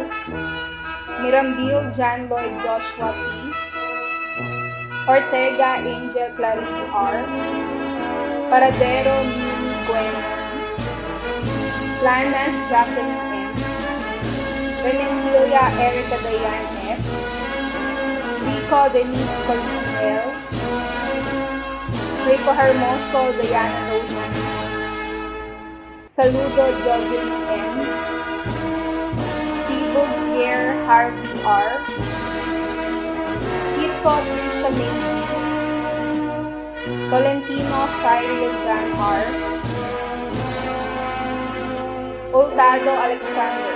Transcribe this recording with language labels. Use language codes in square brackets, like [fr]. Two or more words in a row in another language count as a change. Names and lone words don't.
[tl] Mirambil John Lloyd Joshua P. Ortega Angel Clarice R. Paradero Mini Gwen T. Planas Jacqueline M. Renentilia Erica Dayan F. Rico Denise Colleen L. Rico Hermoso Diana Rose P. Saludo Jovelyn M. Sibug Pierre Harvey R. Kiko Trisha May B. Tolentino Cyril John R. Hurtado Alexander.